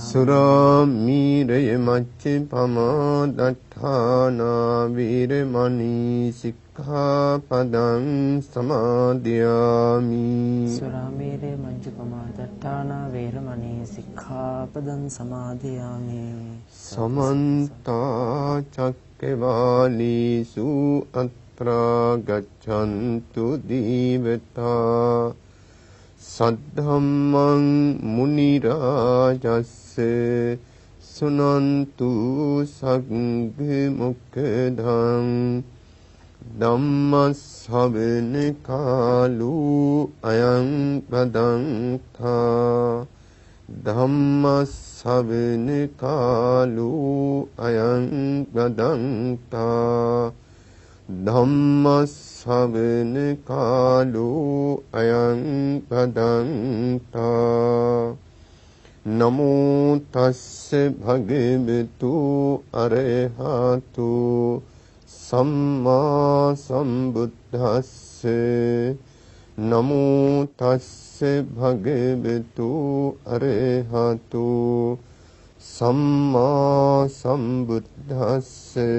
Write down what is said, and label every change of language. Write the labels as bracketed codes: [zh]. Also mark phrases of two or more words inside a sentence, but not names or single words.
[pi] සුරාමීරය මච්චපමාදට්ඨානා වීරමණී සික්ඛාපදං සමාදියාමි. සුරාමේරේ මජ්ජපමාදට්ඨානා වේරමණී සික්ඛාපදං සමාදියාමි. සමන්ත චක්කවාලීසු අත්‍රා ගච්ඡන්තු දීවතා සද්ධම්මං මුනි රාජස්ස සුනන්තු සග්ග මොක්ඛදං ධම්ම ශ්‍රවණ කාලෝ අයං බදන්තා ධම්ම ශ්‍රවණ කාලෝ අයං බදන්තා ධම්ම ශ්‍රවණ කාලෝ අයං බදන්තා. නමෝ තස්ස භගවතු අරහතු සම්මා සම්බුද්දස්ස. නමෝ තස්ස භගවතු අරහතු සම්මා සම්බුද්දස්ස.